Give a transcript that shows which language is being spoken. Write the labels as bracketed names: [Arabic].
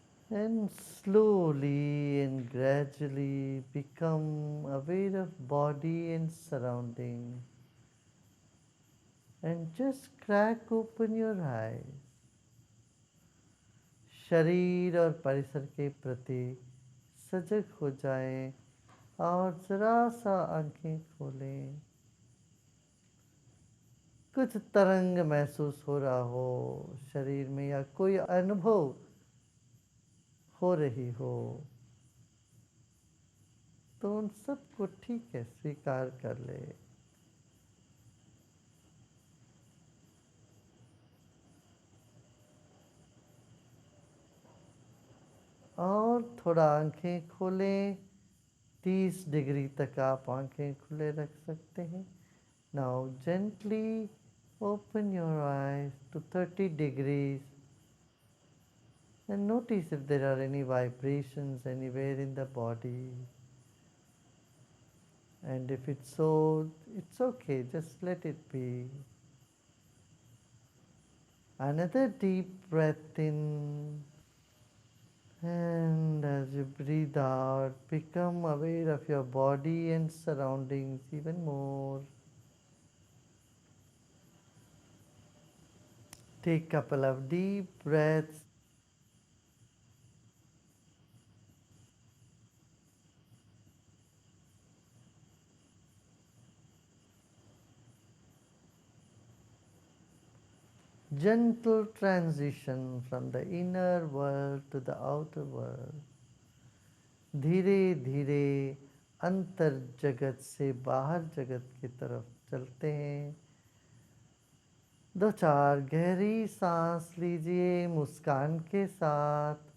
[English] And slowly and gradually become aware of body and surrounding, and just crack open your eyes. [Hindi] शरीर और परिसर के प्रति सजग हो जाएं और जरा सा आंखें खोलें। कुछ तरंग महसूस हो रहा हो शरीर में, या कोई अनुभव हो रही हो, तो उन सबको ठीक है स्वीकार कर ले। और थोड़ा आंखें खोलें। 30 डिग्री तक आप आंखें खुले रख सकते हैं। [English] Now gently open your eyes to 30 degrees and notice if there are any vibrations anywhere in the body. And if it's so, it's okay, just let it be. Another deep breath in, and as you breathe out, become aware of your body and surroundings even more. Take a couple of deep breaths. Gentle transition from the inner world to the outer world. [Hindi] धीरे धीरे अंतर जगत से बाहर जगत की तरफ चलते हैं। 2-4 गहरी सांस लीजिए मुस्कान के साथ।